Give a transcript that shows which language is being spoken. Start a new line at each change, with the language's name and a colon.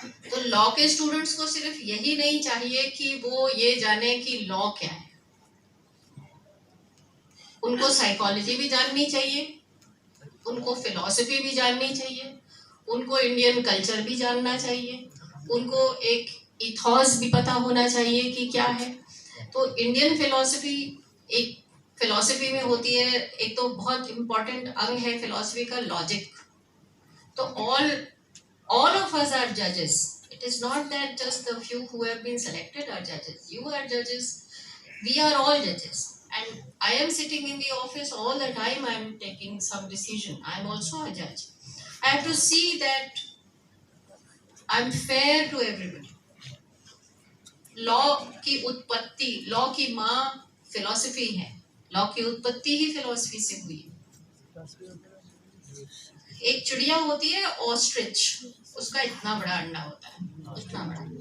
Hindi: तो लॉ के स्टूडेंट्स को सिर्फ यही नहीं चाहिए कि वो ये जाने कि लॉ क्या है, उनको साइकोलॉजी भी जाननी चाहिए, उनको फिलॉसफी भी जाननी चाहिए, उनको इंडियन कल्चर भी जानना चाहिए, उनको एक इथॉस भी पता होना चाहिए कि क्या है। तो इंडियन फिलॉसफी एक फिलॉसफी में होती है, एक तो बहुत इम्पोर्टेंट अंग है फिलॉसफी का लॉजिक।
English: तो all of us are judges. It is not that just the few who have been selected are judges. You are judges. We are all judges. And I am sitting in the office all the time. I am taking some decision. I am also a judge. I have to see that I am fair to everybody.
Hindi: Law की उत्पत्ति, law की माँ philosophy है, law की उत्पत्ति ही philosophy से हुई है। एक चिड़िया होती है ऑस्ट्रिच, उसका इतना बड़ा अंडा होता है, इतना बड़ा।